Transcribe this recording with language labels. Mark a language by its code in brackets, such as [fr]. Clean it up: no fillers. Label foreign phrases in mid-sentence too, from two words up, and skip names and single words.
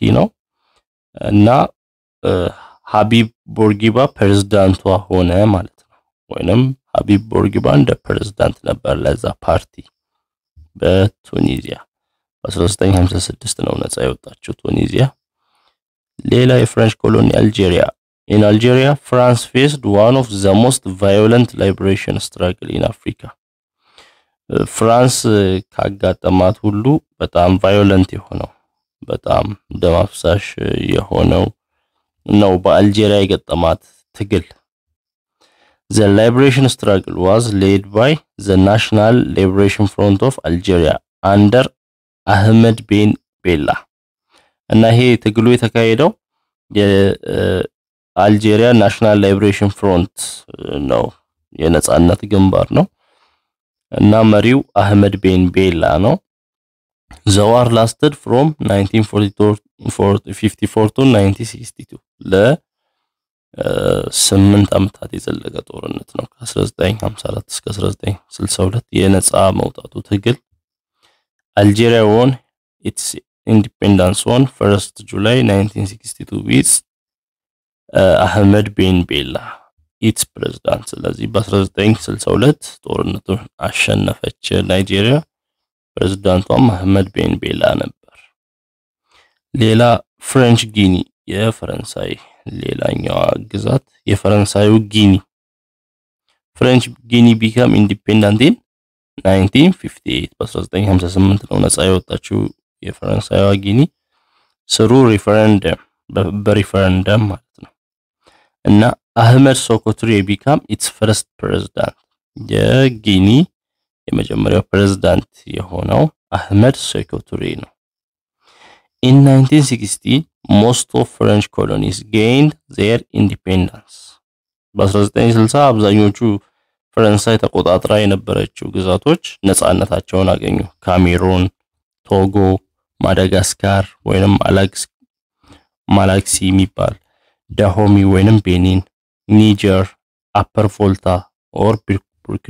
[am] ነው እና ሀቢብ ቦርጊባ ፕሬዝዳንቷ ሆነ ማለት ነው። ወይንም ሀቢብ ቦርጊባ እንደ ፕሬዝዳንት ነበር ለዛ ፓርቲ። በቱኒዚያ በ1956 ነው ነጻ የወጣችው ቱኒዚያ። ሌላ የፍሬንች ኮሎኒ አልጄሪያ። [en] In Algeria, France faced one of the most violent liberation struggle in Africa. [am] ፍራንስ ካጋጠማት ሁሉ በጣም ቫዮለንት የሆነው በጣም ደም አፍሳሽ የሆነው ነው በአልጄሪያ የገጠማት ትግል። [en] The liberation struggle was led by the National Liberation Front of Algeria under Ahmed Ben Bella. [am] እና ይሄ ትግሉ የተካሄደው የአልጄሪያ ናሽናል ሊበሬሽን ፍሮንት ነው፣ የነጻነት ግንባር ነው እና መሪው አህመድ ቤን ቤላ ነው። [en] The war lasted from 1954 to 1962 [am] 8 ዓመታት የዘለቀ ጦርነት ነው ከ1954 እስከ 1962 የነጻ መውጣቱ ትግል [en] Algeria won its independence on 1st July 1962 with Ahmed Ben Bella its president [am] ስለዚህ በ1962 ጦርነቱን አሸነፈች ናይጄሪያ ፕሬዝዳንቷም አህመድ ቤን ቤላ ነበር ሌላ ፍሬንች ጊኒ የፈረንሳይ ሌላኛው ግዛት የፈረንሳዩ ጊኒ ፍሬንች ጊኒ [en] became independent in 1958 [am] በ1958 ነው ነፃ የወጣችው የፈረንሳይዋ ጊኒ ስሩ ሪፈረንደም በሪፈረንደም ማለት ነው እና አህመድ ሶኮቱሬ [en] became its first president [am] የጊኒ የመጀመሪያው ፕሬዝዳንት የሆነው አህመድ ሶኮቱሬ ነው [en] In 1960 most of French colonies gained their independence [am] በ1960 አብዛኞቹ ፈረንሳይ ተቆጣጥራ የነበረችው ግዛቶች ነፃነታቸውን አገኙ ካሜሩን ቶጎ ማዳጋስካር ወይንም ማላክሲ የሚባል ዳሆሚ ወይንም ቤኒን ኒጀር አፐር ቮልታ ኦር ቡርኪና